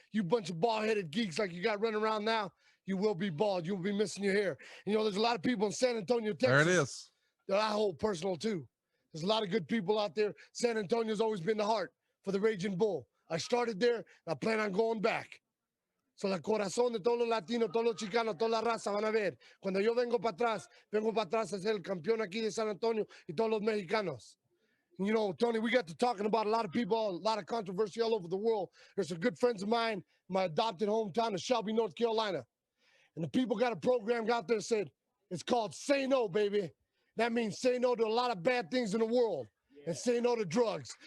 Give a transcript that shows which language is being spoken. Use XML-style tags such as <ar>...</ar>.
<en>You bunch of bald-headed geeks like you got running around now, you will be bald. You'll be missing your hair. There's a lot of people in San Antonio, Texas. There it is. That I hold personal too. There's a lot of good people out there. San Antonio's always been the heart for the Raging Bull. I started there, and I plan on going back.</en> <es>So el corazón de todos los latinos, todos los chicanos, toda la raza van a ver. Cuando yo vengo para atrás a ser el campeón aquí de San Antonio y todos los mexicanos.</es> <en>You know, Tony, we got to talking about a lot of people, a lot of controversy all over the world. There's some good friends of mine, my adopted hometown of Shelby, North Carolina. And the people got a program out there said, it's called Say No, baby. That means say no to a lot of bad things in the world. And say no to drugs.</en>